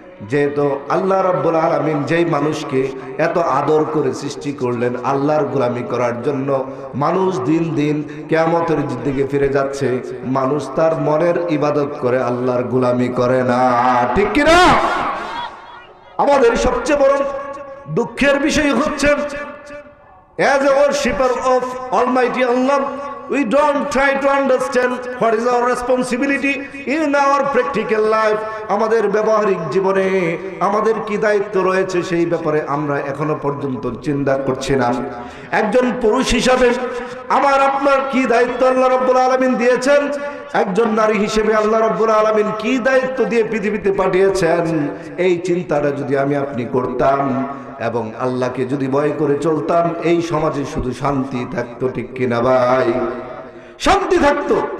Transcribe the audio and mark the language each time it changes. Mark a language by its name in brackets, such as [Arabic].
[Bangla] যেহেতু আল্লাহ রাব্বুল আলামিন যেই মানুষকে এত আদর করে সৃষ্টি করলেন আল্লাহর গোলামি করার জন্য, মানুষ দিন দিন কিয়ামতের দিকে ফিরে যাচ্ছে, মানুষ তার মনের ইবাদত করে, আল্লাহর গোলামি করে না, ঠিক কিনা? আমাদের সবচেয়ে বড় দুঃখের বিষয় হচ্ছে, [English] as a worshipper of Almighty Allah, we don't try to understand what is our responsibility in our practical life. [Bangla] আমাদের ব্যবহারিক জীবনে আমাদের কি দায়িত্ব রয়েছে সেই ব্যাপারে আমরা এখনো পর্যন্ত চিন্তা করছি না। একজন পুরুষ হিসাবে আমার আপনার কি দায়িত্ব আল্লাহ রাব্বুল আলামিন দিয়েছেন, একজন নারী হিসেবে আল্লাহ রাব্বুল আলামিন কি দায়িত্ব দিয়ে পৃথিবীতে পাঠিয়েছেন, এই চিন্তাটা যদি আমি আপনি করতাম এবং আল্লাহকে যদি ভয় করে চলতাম, এই সমাজে শুধু শান্তি থাকতো, ঠিক কিনা ভাই? শান্তি থাকতো।